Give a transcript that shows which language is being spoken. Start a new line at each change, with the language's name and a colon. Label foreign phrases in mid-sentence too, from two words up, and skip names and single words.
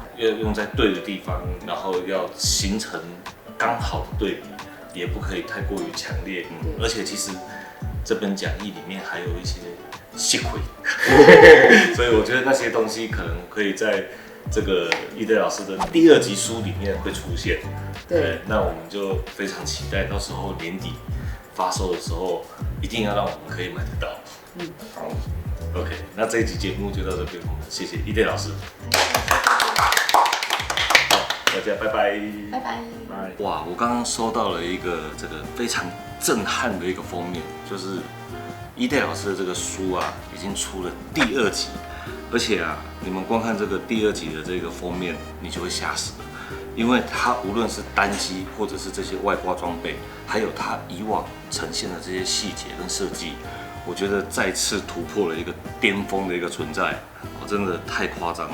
Chinese: 要用在對的地方，然後要形成剛好的對比，也不可以太過於強烈。而且其實這本講義裡面還有一些細虧，所以我覺得那些東西可能可以在這個易隊老師的第2集書裡面會出現。對，那我們就非常期待到時候年底发售的时候，一定要让我们可以买得到。好， OK， 那这一集节目就到这边，我们谢谢伊甸老师。好，大家拜拜。拜拜。哇，我刚刚收到了一个这个非常震撼的一个封面，就是伊甸老师的这个书啊，已经出了第2集，而且啊，你们光看这个第2集的这个封面，你就会吓死了，因为它无论是单机或者是这些外挂装备，还有它以往呈现的这些细节跟设计，我觉得再次突破了一个巅峰的一个存在，真的太夸张了。